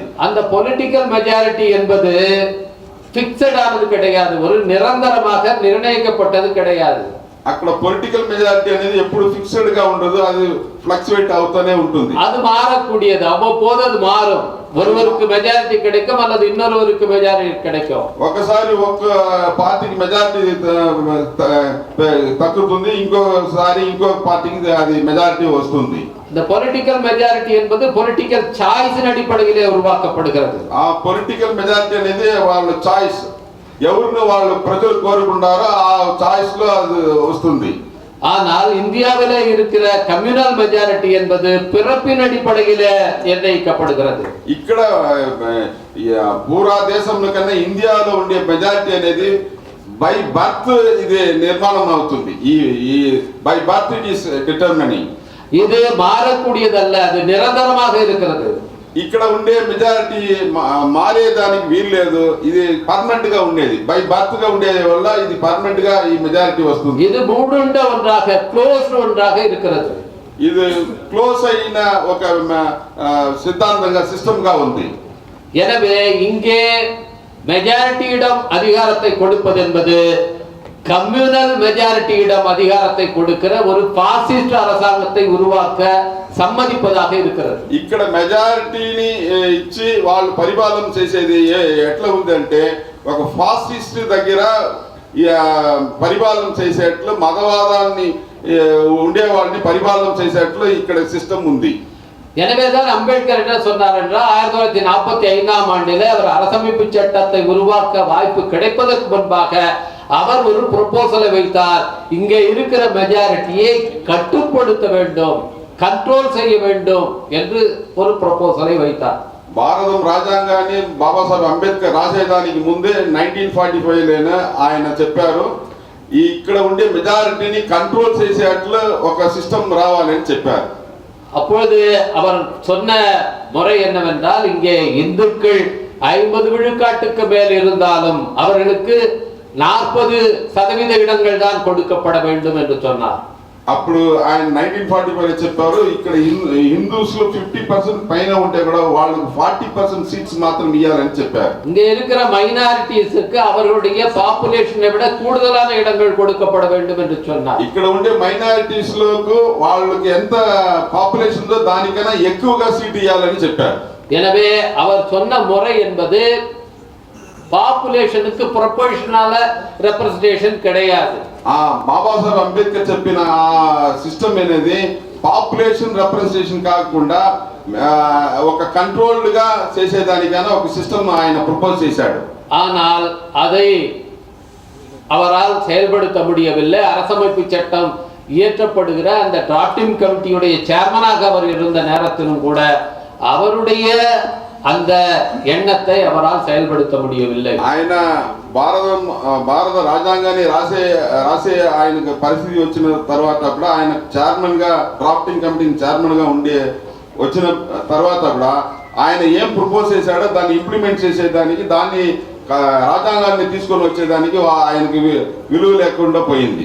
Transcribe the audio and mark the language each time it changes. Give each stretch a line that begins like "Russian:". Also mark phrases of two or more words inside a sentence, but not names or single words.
Tamil: அந்த
English: political majority
Tamil: என்பது பிக்ஸட் ஆனது கிடையாது, ஒரு நிரந்தரமாக நிர்ணயிக்கப்பட்டது கிடையாது.
Telugu: అక్కడ
English: political majority
Telugu: అనేది ఎప్పుడు ఫిక్స్డ్ గా ఉండదు, అది ఫ్లక్చువేట్ అవుతూనే ఉంటుంది.
Tamil: அது மாறக்கூடியது, அவ்வப்போது அது மாறும். ஒருவருக்கு மெஜாரிட்டி கிடைக்கும் அல்லது இன்னொருவருக்கு மெஜாரிட்டி கிடைக்கும்.
Telugu: ఒకసారి ఒక పార్టీకి మెజారిటీ తగ్గుతుంది, ఇంకోసారి ఇంకో పార్టీకి అది మెజారిటీ వస్తుంది.
Tamil: இந்த
English: political majority
Tamil: என்பது
English: political choiceஇன்
Tamil: அடிப்படையிலே உருவாக்கப்படுகிறது.
Telugu: ఆ
English: political majority
Telugu: అనేది వాళ్ళ చాయిస్, ఎవరిని వాళ్ళు ప్రజలు కోరుకుంటారో ఆ చాయిస్ లో అది వస్తుంది.
Tamil: ஆனால் இந்தியாவிலே இருக்கிற
English: communal majority
Tamil: என்பது பிறப்பின் அடிப்படையிலே நிர்ணயிக்கப்படுகிறது.
Telugu: ఇక్కడ పూరా దేశంలో కన్నా ఇండియాలో ఉండే మెజారిటీ అనేది
English: by birth
Telugu: ఇది నిర్మాణం అవుతుంది.
English: ఈ by birth it is determining.
Tamil: இது మారக்கூடியదல்ல, அது నిరంతరமாக இருக்கிறது.
Telugu: ఇక్కడ ఉండే మెజారిటీ మారేదానికి వీలు లేదు, ఇది పర్మనెంట్ గా ఉండేది.
English: by birth
Telugu: గా ఉండేది వల్ల ఇది పర్మనెంట్ గా ఈ మెజారిటీ వస్తుంది.
Tamil: இது மூடுண்ட ஒன்றாக, க்ளோஸ்ட் ஒன்றாக இருக்கிறது.
Telugu: ఇది క్లోజ్ అయిన ఒక సిద్ధాంతంగా సిస్టమ్ గా ఉంది.
Tamil: எனவே இங்கே மெஜாரிட்டியிடம் அதிகாரத்தை கொடுப்பது என்பது
English: communal majorityஇடம்
Tamil: அதிகாரத்தை கொடுக்கிற ஒரு பாசிஸ்ட் அரசாங்கத்தை உருவாக்க సమ్మతిపదాక இருக்கிறது.
Telugu: ఇక్కడ మెజారిటీని ఇచ్చి వాళ్ళు పరిపాలన చేసేది ఎట్లా ఉందంటే, ఒక ఫాసిస్ట్ దగ్గర పరిపాలన చేసేట్లు, మతవాదాన్ని ఉండే వాళ్ళని పరిపాలన చేసేట్లు ఇక్కడ సిస్టమ్ ఉంది.
Tamil: எனவேதான் அம்பேத்கர் என்ன சொன்னார் என்றால், 1945ஆம் ஆண்டிலே அவர் அரசமைப்பு சட்டத்தை உருவாக்க வாய்ப்பு கிடைப்பதற்கு முன்பாக அவர் ஒரு ப்ரொபோசலை வைத்தார். இங்கே இருக்கிற மெஜாரிட்டியை கட்டுப்படுத்த வேண்டும், కంట్రోల్ செய்ய வேண்டும் என்று ஒரு ப்ரொபோசலை வைத்தார்.
Telugu: భారతం రాజ్యాంగాన్ని బాబాసాహెబ్ అంబేద్కర్ రాసేదానికి ముందే 1945లోనే ఆయన చెప్పారు, ఇక్కడ ఉండే మెజారిటీని కంట్రోల్ చేసేట్లు ఒక సిస్టమ్ రావాలని చెప్పారు.
Tamil: அப்பொழுது அவர் சொன்ன முறை என்னவென்றால், இங்கே இந்துக்கள் 50 விழுக்காட்டுக்கு மேல் இருந்தாலும் அவர்களுக்கு 40% இடங்கள் தான் கொடுக்கப்பட வேண்டும் என்று சொன்னார்.
Telugu: అప్పుడు ఆయన 1945 చెప్పారు, ఇక్కడ హిందూస్ లో 50% పైన ఉంటే కూడా వాళ్ళకి 40% సీట్స్ మాత్రం ఇవ్వాలని చెప్పారు.
Tamil: இங்க இருக்கிற மைனாரிட்டிஸ்க்கு அவர்களுடைய பாப்புலேஷனை விட கூடுதலான இடங்கள் கொடுக்கப்பட வேண்டும் என்று சொன்னார்.
Telugu: ఇక్కడ ఉండే మైనారిటీస్ లకు వాళ్ళకి ఎంత పాపులేషన్ ఉందో దానికన్నా ఎక్కువగా సీట్ ఇవ్వాలని చెప్పారు.
Tamil: எனவே அவர் சொன்ன முறை என்பது
English: populationக்கு proportional representation
Tamil: கிடையாது.
Telugu: బాబాసాహెబ్ అంబేద్కర్ చెప్పిన ఆ సిస్టమ్ అనేది
English: population representation
Telugu: కాకుండా ఒక కంట్రోల్డ్ గా చేసేదానికైనా ఒక సిస్టమ్ ఆయన ప్రపోజ్ చేశాడు.
Tamil: ஆனால் அதை அவரால் செயல்படுத்த முடியவில்லை. அரசமைப்பு சட்டம் இயற்றப்படுகிற அந்த
English: drafting committeeஉடைய chairmanஆக
Tamil: அவர் இருந்த நேரத்திலும் கூட அவருடைய அந்த எண்ணத்தை அவரால் செயல்படுத்த முடியவில்லை.
Telugu: ఆయన భారత రాజ్యాంగాన్ని రాసే ఆయనకు పరిస్థితి వచ్చిన తర్వాత కూడా ఆయన చైర్మన్ గా
English: drafting committee chairman
Telugu: గా వచ్చిన తర్వాత కూడా ఆయన ఏం ప్రపోజ్ చేశాడో దాన్ని ఇంప్లిమెంట్ చేసేదానికి, దాన్ని రాజ్యాంగాన్ని తీసుకొని వచ్చేదానికి ఆయనకి విలువ లేకుండా పోయింది.